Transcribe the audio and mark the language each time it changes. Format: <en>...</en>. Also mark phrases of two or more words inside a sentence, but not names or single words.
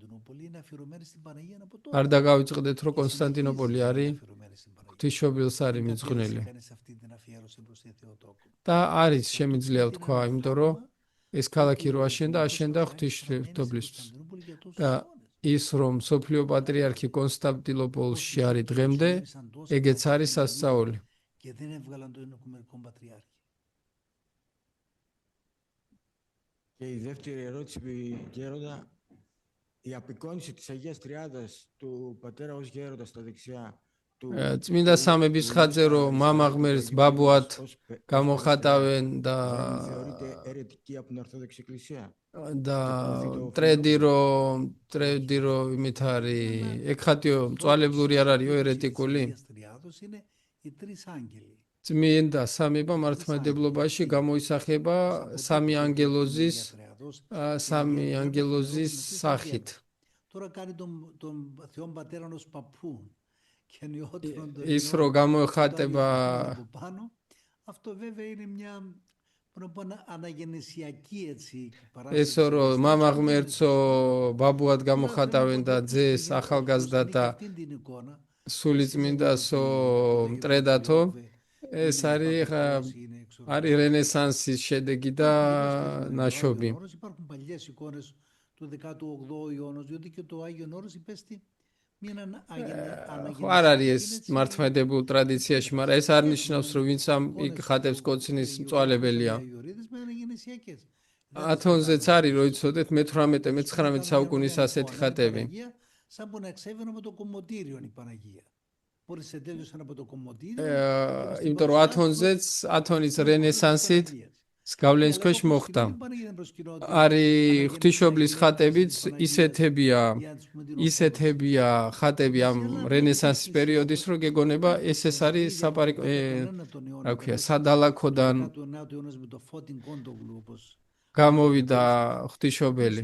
<ka>არ დაგავიწყდეთ რომ კონსტანტინოპოლი არის ღვთისმშობელს არის მიძღვნილი. და არის შემიძლია ვთქვა, იმიტომ რომ ეს ქალაქი რო აშენდა ღვთისმშობლისთვის. და ის რომ სოფლიო პატრიარქი კონსტანტინოპოლში არის დღემდე, ეგეც არის სასწაული.</ka> <el>Και η δεύτερη ερώτηση, Γέροντα, η απεικόνιση της Αγίας Τριάδας του πατέρα ως γέροντα στα δεξιά.</el> <ka>წმინდა სამების ხატზე რომ მამა ღმერთს ბაბუად გამოხატავენ და და ტრედი რომ იმით არის ეკხატიო მწვალებლური არ არისო ერეტიკული. წმინდა სამება მართლმადებლობაში გამოისახება სამი ანგელოზის სახით.</ka> <el>Τώρα κάνει τον Θεόν Πατέρα ως παππού.</el> <ka>ის რო გამოეხატება</ka> <el>αυτό βέβαια είναι μια αναγεννησιακή έτσι</el> <ka>ეს რო მამა ღმერთსო ბაბუად გამოხატავენ და ძეს ახალგაზრდა და სულიწმინდასო მტრედათო ეს არის რენესანსის შედეგი და ნაშობი.</ka> <el>Υπάρχουν παλιές εικόνες του 18ου αιώνα, διότι και το Άγιον Όρος υπέστη</el> <ka>არ არის ეს მართლმადებულ ტრადიციაში, მაგრამ ეს არ ნიშნავს, რომ ვინც ამ ხატებს კოცნის მწვალებელია. ათონზეც არის, რომ იცოდეთ, მე-18-მე-19 საუკუნის ასეთი ხატები.</ka> <el>σαν που να εξέβαινε από το κομμωτήριο η Παναγία. Μόλις ετέλειωσαν από το κομμωτήριο,</el> <ka>იმიტომ რომ ათონის რენესანსით გავლენის ქვეშ მოხდა. არის ღვთისმშობლის ხატებიც ისეთებია ხატები ამ რენესანსის პერიოდის, რომ გეგონება ეს არის რა ქვია, სადალაქოდან გამოვიდა ღვთისმშობელი.</ka>